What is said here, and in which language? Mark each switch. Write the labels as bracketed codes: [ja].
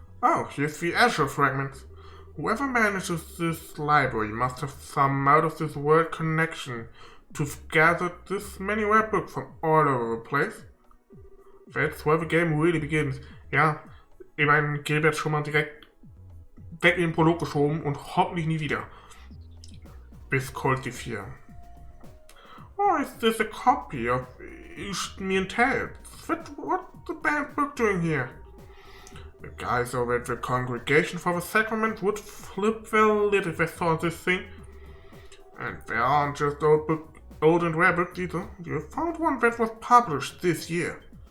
[en] Oh, here's the Azure fragments. Whoever manages this library must have some out of this world connection to have gathered this many rare books from all over the place. That's where the game really begins. [de] Ja, ich meine, Gilbert schon mal direkt weg in den Prolog geschoben und hoffentlich nie wieder. Bis Cold 4. [en] Or is this a copy of Me and Tales? What's the bad book doing here? The guys over at the Congregation for the Sacrament would flip their lid if they saw this thing. And they aren't just old and rare books either. You found one that was published this year.